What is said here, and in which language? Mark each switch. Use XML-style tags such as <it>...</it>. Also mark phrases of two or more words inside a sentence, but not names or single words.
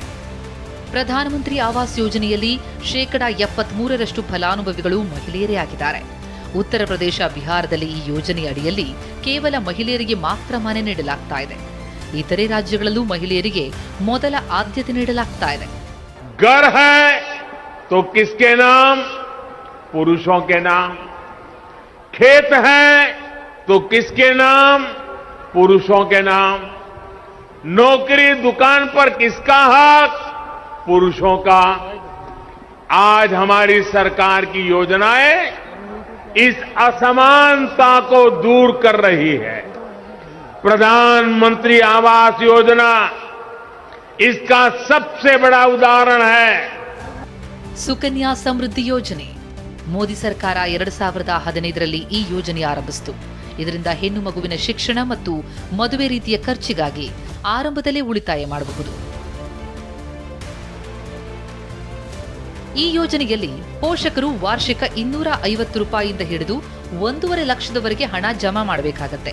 <kn>ಪ್ರಧಾನಮಂತ್ರಿ ಆವಾಸ್ ಯೋಜನೆಯಲ್ಲಿ 73% ಫಲಾನುಭವಿಗಳು ಮಹಿಳೆಯರೇ ಆಗಿದ್ದಾರೆ. ಉತ್ತರ ಪ್ರದೇಶ, ಬಿಹಾರದಲ್ಲಿ ಈ ಯೋಜನೆಯ ಅಡಿಯಲ್ಲಿ ಕೇವಲ ಮಹಿಳೆಯರಿಗೆ ಮಾತ್ರ ಮನೆ ನೀಡಲಾಗ್ತಾ ಇದೆ. ಇತರೆ ರಾಜ್ಯಗಳಲ್ಲೂ ಮಹಿಳೆಯರಿಗೆ ಮೊದಲ ಆದ್ಯತೆ ನೀಡಲಾಗ್ತಾ ಇದೆ.</kn> <hi>घर है तो किसके नाम? पुरुषों के नाम. खेत है तो किसके नाम? पुरुषों के नाम. नौकरी, दुकान पर किसका हक? पुरुषों का. आज हमारी सरकार की योजनाएं इस असमानता को दूर कर रही है. प्रधानमंत्री आवास योजना इसका सबसे बड़ा उदाहरण है.</hi> <kn>ಸುಕನ್ಯಾ ಸಮೃದ್ಧಿ ಯೋಜನೆ. ಮೋದಿ ಸರ್ಕಾರ 2015ರಲ್ಲಿ ಈ ಯೋಜನೆ ಆರಂಭಿಸಿತು. ಇದರಿಂದ ಹೆಣ್ಣು ಮಗುವಿನ ಶಿಕ್ಷಣ ಮತ್ತು ಮದುವೆ ರೀತಿಯ ಖರ್ಚಿಗಾಗಿ ಆರಂಭದಲ್ಲೇ ಉಳಿತಾಯ ಮಾಡಬಹುದು. ಈ ಯೋಜನೆಯಲ್ಲಿ ಪೋಷಕರು ವಾರ್ಷಿಕ 250 ರೂಪಾಯಿಯಿಂದ ಹಿಡಿದು 1.5 ಲಕ್ಷದವರೆಗೆ ಹಣ ಜಮಾ ಮಾಡಬೇಕಾಗತ್ತೆ.</kn>